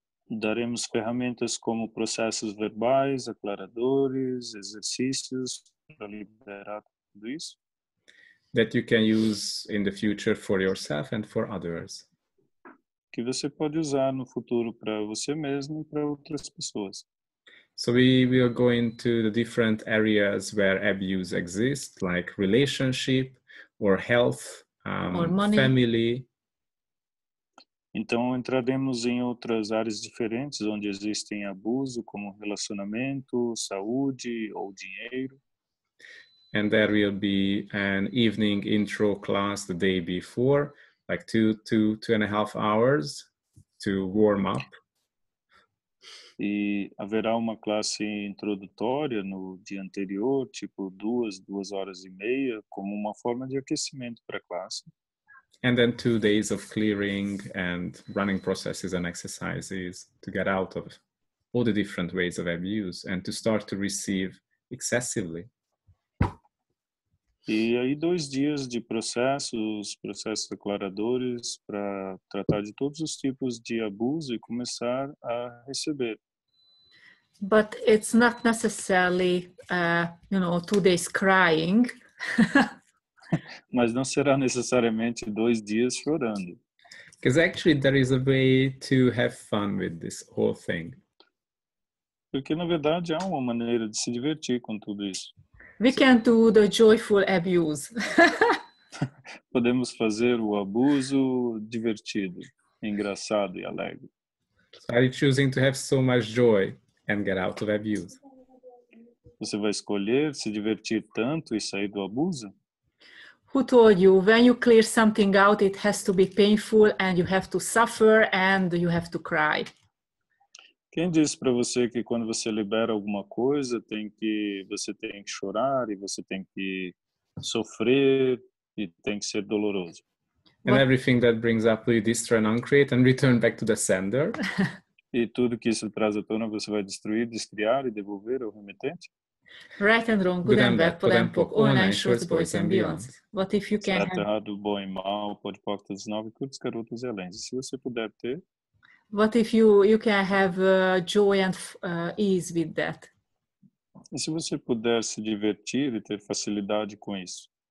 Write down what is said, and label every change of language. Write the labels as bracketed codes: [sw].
[pt] Daremos ferramentas como processos verbais, aclaradores, exercícios para liberar tudo isso. [en] That you can use in the future for yourself and for others. [pt] Que você pode usar no futuro para você mesmo e para outras pessoas. [en] So we will go into the different areas where abuse exists, like relationship or health, or money. family. [pt] Então entraremos em outras áreas diferentes onde existem abuso, como relacionamento, saúde ou dinheiro. [en] And there will be an evening intro class the day before, like 2.5 hours to warm up. [pt] E haverá uma classe introdutória no dia anterior, tipo 2 horas e meia, como uma forma de aquecimento para a classe. [en] And then 2 days of clearing and running processes and exercises to get out of all the different ways of abuse and to start to receive excessively. [pt] E aí 2 dias de processos declaradores para tratar de todos os tipos de abuso e começar a receber. [en] But it's not necessarily, 2 days crying. [pt] Mas não será necessariamente 2 dias chorando. [en] Because actually there is a way to have fun with this whole thing. [pt] Porque, na verdade, há uma maneira de se divertir com tudo isso. [en] We can do the joyful abuse. [pt] Podemos fazer o abuso divertido, engraçado e alegre. [en] So are you choosing to have so much joy and get out of abuse? [pt] Você vai escolher se divertir tanto e sair do abuso? [en] Who told you when you clear something out, it has to be painful and you have to suffer and you have to cry? [pt] Quem disse para você que quando você libera alguma coisa, você tem que chorar e você tem que sofrer e tem que ser doloroso? [en] And everything that brings up will destroy and uncreate and return back to the sender? [pt] E tudo que isso traz à tona você vai destruir, descriar e devolver ao remetente? [en] Right and wrong, good and bad, POR and POC, online, shorts, boys and beyonds. What if you can [pt] Certo, [en] have... [pt] errado, bom e mal, pode porta dos 9, curtos, garotos e além. Se você puder ter, [en] What if you can have joy and ease with that? [pt] e se você puder se divertir e ter facilidade com isso?